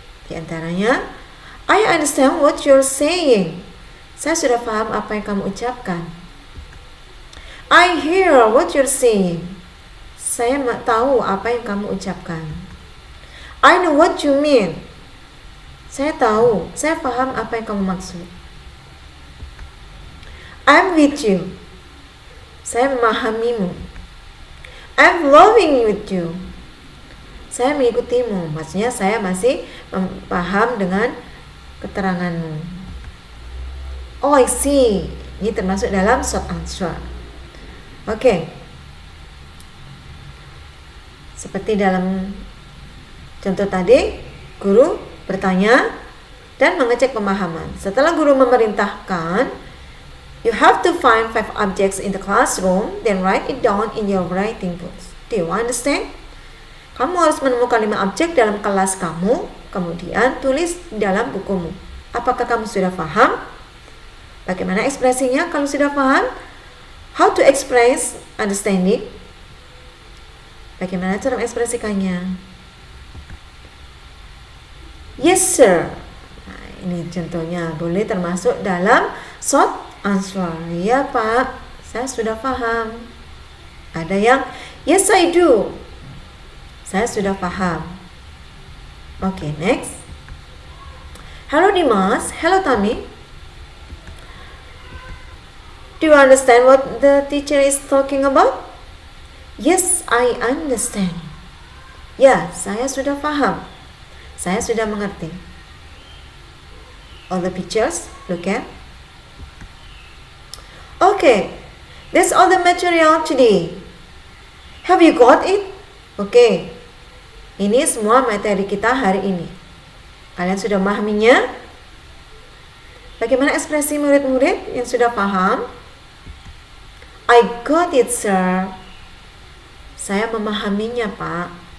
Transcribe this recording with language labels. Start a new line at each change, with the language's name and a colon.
Indonesian: Di antaranya,
English: I understand what you're saying.
Indonesian: Saya sudah paham apa yang kamu ucapkan.
English: I hear what you're saying.
Indonesian: Saya tahu apa yang kamu ucapkan.
English: I know what you mean.
Indonesian: Saya tahu, saya paham apa yang kamu maksud.
English: I'm with you.
Indonesian: Saya memahamimu.
English: I'm following with you.
Indonesian: Saya mengikutimu. Maksudnya saya masih paham dengan keteranganmu.
English: Oh, I see.
Indonesian: Ini termasuk dalam
English: short answer. Oke.
Indonesian: Seperti dalam contoh tadi, guru bertanya dan mengecek pemahaman. Setelah guru memerintahkan,
English: you have to find 5 objects in the classroom, then write it down in your writing books. Do you understand?
Indonesian: Kamu harus menemukan 5 objek dalam kelas kamu, kemudian tulis di dalam bukumu. Apakah kamu sudah paham? Bagaimana ekspresinya kalau sudah paham?
English: How to express understanding?
Indonesian: Bagaimana cara mengekspresikannya?
English: Yes, sir.
Indonesian: Nah, ini contohnya boleh termasuk dalam short answer. Ya, Pak, saya sudah paham. Ada yang
English: yes, I do.
Indonesian: Saya sudah paham. Oke, next. Hello, Dimas. Hello, Tami.
English: Do you understand what the teacher is talking about? Yes, I understand.
Indonesian: Ya, saya sudah paham. Saya sudah mengerti.
English: All the pictures, look at. Okay, that's all the material today. Have you got it?
Indonesian: Okay, ini semua materi kita hari ini. Kalian sudah memahaminya? Bagaimana ekspresi murid-murid yang sudah paham?
English: I got it, sir.
Indonesian: Saya memahaminya, Pak.